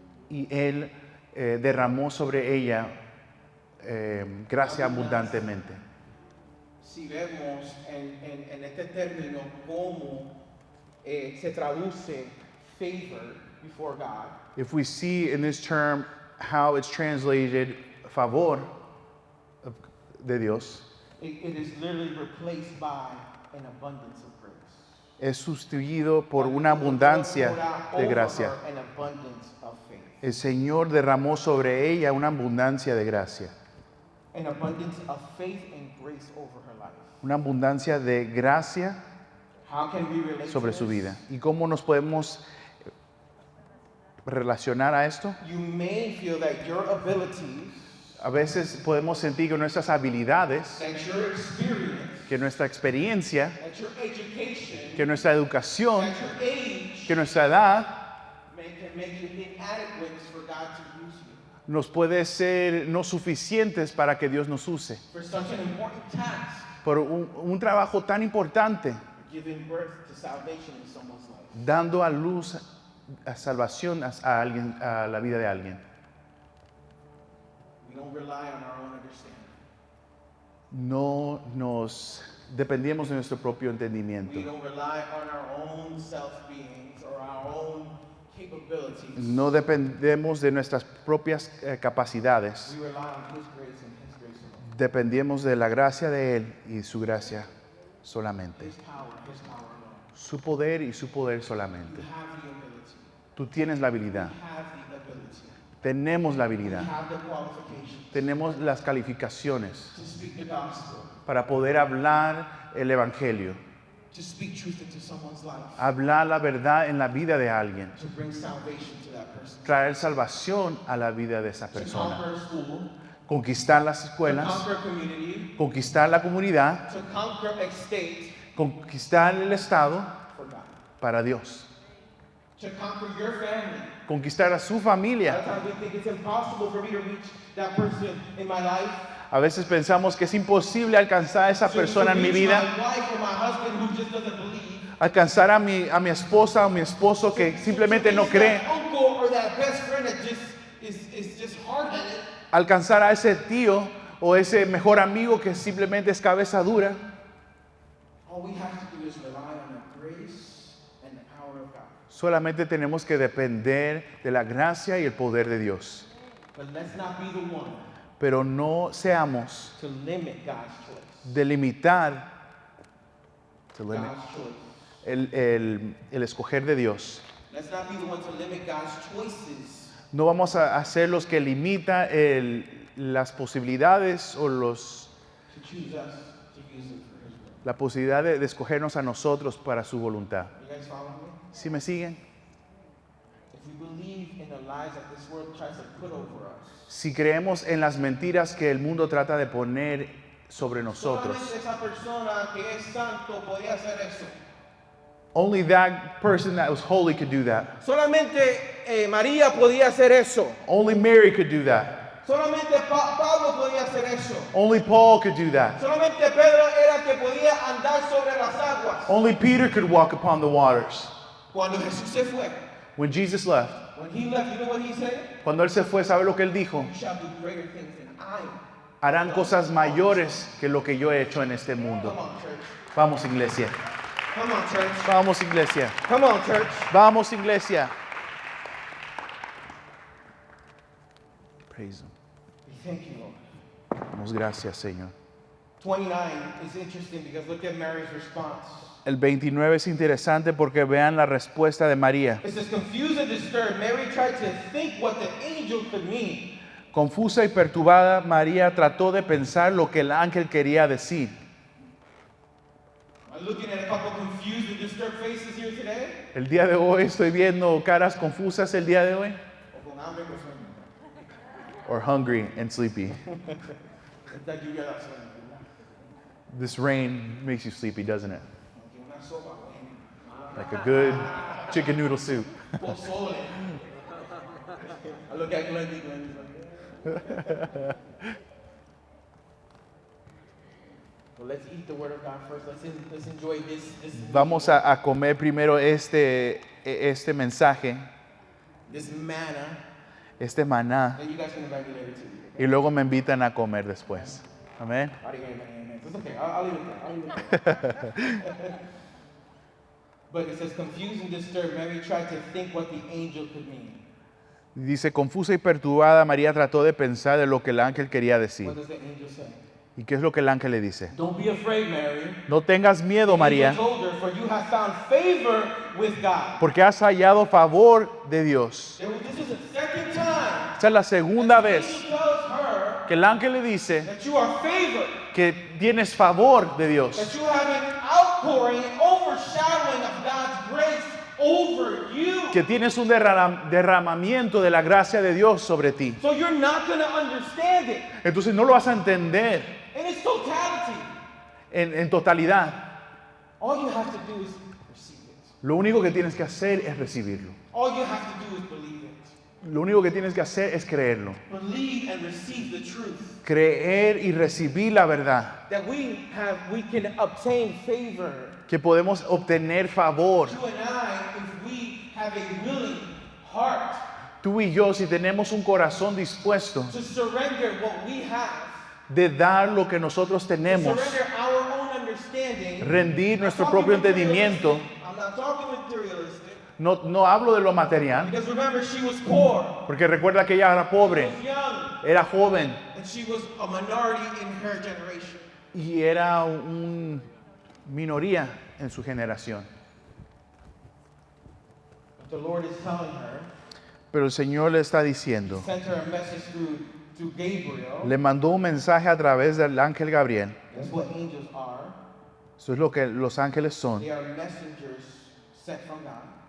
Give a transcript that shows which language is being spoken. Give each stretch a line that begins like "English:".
Spanish: y Él derramó sobre ella gracia abundantemente. Si vemos en este término cómo se traduce favor
English: before God, If we see in this term how it's translated favor
Spanish: de Dios,
English: it is literally replaced by an abundance of grace.
Spanish: es sustituido por una abundancia de gracia.
English: An abundance of faith.
Spanish: El Señor derramó sobre ella una abundancia de gracia.
English: an abundance of faith and grace over her life.
Spanish: Una abundancia de gracia
English: How can we relate
Spanish: sobre
English: to
Spanish: su
English: this?
Spanish: vida. ¿Y cómo nos podemos relacionar a esto?
English: You may feel that your abilities,
Spanish: A veces podemos sentir que nuestras habilidades,
English: that your experience,
Spanish: que nuestra experiencia,
English: that your education,
Spanish: que nuestra educación,
English: that your age
Spanish: que nuestra edad
English: can make you inadequate for God to use you
Spanish: nos puede ser no suficientes para que Dios nos use.
English: for such an important task,
Spanish: Por un trabajo tan importante,
English: giving birth to salvation in someone's life.
Spanish: dando a luz, a salvación a alguien, a la vida de alguien.
English: We don't rely on our own understanding.
Spanish: No nos dependemos de nuestro propio entendimiento.
English: We don't rely on our own self-beings or our own capabilities.
Spanish: No dependemos de nuestras propias capacidades.
English: We rely on His grace and His grace alone.
Spanish: Dependemos de la gracia de Él y su gracia solamente.
English: His power alone.
Spanish: Su poder y su poder solamente.
English: You have the ability.
Spanish: Tú tienes la habilidad.
English: You have the ability.
Spanish: Tenemos la
English: You
Spanish: habilidad.
English: have the qualifications
Spanish: Tenemos las calificaciones
English: to speak the gospel,
Spanish: para poder hablar el Evangelio.
English: to speak truth into someone's life,
Spanish: Hablar la verdad en la vida de alguien.
English: to bring salvation to that person.
Spanish: Traer salvación a la vida de esa
English: To
Spanish: persona.
English: conquer a school,
Spanish: Conquistar las
English: to
Spanish: escuelas.
English: conquer a community,
Spanish: Conquistar la comunidad.
English: to conquer a state
Spanish: Conquistar el Estado
English: for God,
Spanish: para Dios.
English: to conquer your family.
Spanish: Conquistar a su
English: A lot
Spanish: familia.
English: of times we think it's impossible for me to reach that person in my life.
Spanish: A veces pensamos que es imposible alcanzar a esa persona en mi
English: reach
Spanish: vida.
English: my wife or my husband who just doesn't believe.
Spanish: Alcanzar a mi esposa o mi esposo que simplemente no
English: reach
Spanish: cree.
English: that uncle or that best friend that just is just hard-headed.
Spanish: Alcanzar a ese tío o ese mejor amigo que simplemente es cabeza dura.
English: All we have to do is rely on the grace and the power of God.
Spanish: Solamente tenemos que depender de la gracia y el poder de Dios.
English: But let's not be the one
Spanish: Pero no seamos
English: to limit God's choice.
Spanish: delimitar
English: God's choice.
Spanish: el escoger de Dios.
English: Let's not be the one to limit God's choices
Spanish: No vamos a ser los que limita las posibilidades o
English: to choose us to use it for His will.
Spanish: la posibilidad de escogernos a nosotros para su voluntad.
English: You guys follow me?
Spanish: ¿Sí me siguen?
English: If we believe in the lies that this world tries to put over us,
Spanish: Si creemos en las mentiras que el mundo trata de poner sobre nosotros, solamente esa persona que es santo podía hacer eso.
English: only that person that was holy could do that.
Spanish: Solamente María podía hacer eso.
English: Only Mary could do that.
Spanish: Solamente Pablo podía hacer eso.
English: Only Paul could do that.
Spanish: Solamente Pedro era que podía andar sobre las aguas.
English: Only Peter could walk upon the waters.
Spanish: Cuando Jesús se fue,
English: When Jesus left, when he left, you know what he said?
Spanish: cuando Él se fue, ¿sabe lo que Él dijo?
English: You shall do greater things than I am.
Spanish: Harán cosas mayores que lo que yo he hecho en este
English: Come
Spanish: mundo.
English: on, church.
Spanish: Vamos, iglesia.
English: Come on, church.
Spanish: Vamos, iglesia.
English: Come on, church.
Spanish: Vamos, iglesia.
English: Praise Him. Thank you, Lord.
Spanish: Damos gracias, Señor.
English: 29 is interesting because look at Mary's response.
Spanish: El 29 es interesante porque vean la respuesta de María.
English: It says, confused and disturbed, Mary tried to think what the angel could mean.
Spanish: Confusa y perturbada, María trató de pensar lo que el ángel quería decir.
English: I'm looking at a couple confused and disturbed faces here today.
Spanish: El día de hoy estoy viendo caras confusas el día de hoy. O con hambre, con sueño.
English: Or hungry and sleepy.
Spanish: Esta lluvia da sueño, ¿verdad?
English: This rain makes you sleepy, doesn't it?
Spanish: Aunque una sopa, bueno.
English: Like a good chicken noodle soup.
Spanish: Pozole.
English: I look at Glendy, Glendy's like, well, let's eat the word of God first. Let's enjoy this.
Spanish: Vamos a comer primero este mensaje,
English: This manna.
Spanish: este maná,
English: Then you guys can invite me later too.
Spanish: y luego me invitan a comer después. Amén.
English: I didn't hear any amen. It's okay. I'll leave it there. But it says, confused and disturbed, Mary tried to think what the angel could mean.
Spanish: Dice, confusa y perturbada, María trató de pensar de lo que el ángel quería decir.
English: What does the angel say?
Spanish: ¿Y qué es lo que el ángel le dice?
English: Don't be afraid, Mary.
Spanish: No tengas miedo,
English: The
Spanish: María,
English: angel told her, for you have found favor with God.
Spanish: porque has hallado favor de Dios.
English: This is the second time
Spanish: Esta es la segunda
English: the
Spanish: vez
English: angel tells her
Spanish: que el ángel le dice
English: that you are favored,
Spanish: que tienes favor de Dios,
English: that you have an outpouring, an overshadowing of God's grace over you.
Spanish: que tienes un derramamiento de la gracia de Dios sobre ti.
English: So you're not going to understand it
Spanish: Entonces no lo vas a entender
English: in its totality.
Spanish: en totalidad.
English: All you have to do is receive it.
Spanish: Lo único que tienes que hacer es recibirlo.
English: All you have to do is believe it.
Spanish: Lo único que tienes que hacer es creerlo.
English: Believe and receive the truth.
Spanish: Creer y recibir la verdad.
English: That we can obtain favor.
Spanish: Que podemos obtener favor.
English: You and I, if we have a willing heart
Spanish: Tú y yo, si tenemos un corazón dispuesto
English: to surrender what we have,
Spanish: de dar lo que nosotros tenemos,
English: surrender our own understanding,
Spanish: rendir nuestro propio entendimiento.
English: I'm not talking materialistic.
Spanish: No hablo de lo material,
English: Because remember, she was poor,
Spanish: porque recuerda que ella era pobre,
English: she was young,
Spanish: era joven
English: and she was a minority in her generation.
Spanish: y era una minoría en su generación.
English: But the Lord is telling her,
Spanish: Pero el Señor le está diciendo,
English: sent her a message through Gabriel.
Spanish: le mandó un mensaje a través del ángel Gabriel.
English: That's what angels are.
Spanish: Eso es lo que los ángeles son.
English: They are messengers sent from God